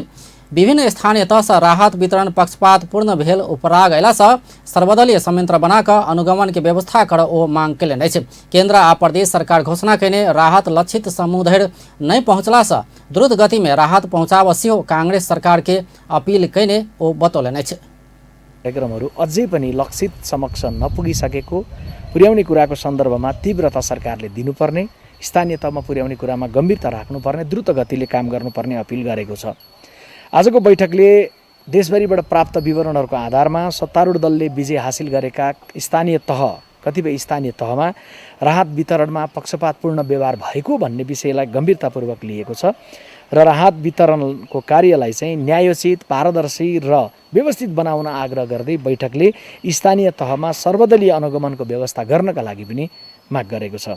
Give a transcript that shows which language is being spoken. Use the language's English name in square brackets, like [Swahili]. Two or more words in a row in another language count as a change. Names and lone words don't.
[Maithili] विभिन्न स्थानीय तह से राहत वितरण पक्षपातपूर्ण भेल उपराग अयला से सर्वदलीय संयंत्र बनाकर अनुगमन के व्यवस्था कर ओ मांग कयलनि अछि। केंद्र आ प्रदेश सरकार घोषणा कयने राहत लक्षित समूह धरि नहीं पहुंचला से द्रुत गति में राहत पहुंचाब सेहो कांग्रेस सरकार के अपील कयने ओ बतौलनि अछि। [Nepali] कार्यक्रमहरू अझै पनि लक्षित समक्ष नपुगिसकेको पुर्याउने कुराको सन्दर्भमा तीव्रता सरकारले दिनुपर्ने, स्थानीय तहमा पुर्याउने कुरामा गम्भीरता राख्नुपर्ने, द्रुत गतिले काम गर्नुपर्ने अपिल गरेको छ। आजको बैठकले देशभरिबाट प्राप्त विवरणहरूको आधारमा सत्तारूढ दलले विजय हासिल गरेका कतिपय स्थानीय तहमा राहत वितरणमा पक्षपातपूर्ण व्यवहार भएको भन्ने विषयलाई गम्भीरतापूर्वक लिएको छ र राहत वितरणको कार्यलाई चाहिँ न्यायोचित, पारदर्शी र व्यवस्थित बनाउन आग्रह गर्दै बैठकले स्थानीय तहमा सर्वदलीय अनुगमनको व्यवस्था गर्नका लागि पनि माग गरेको छ।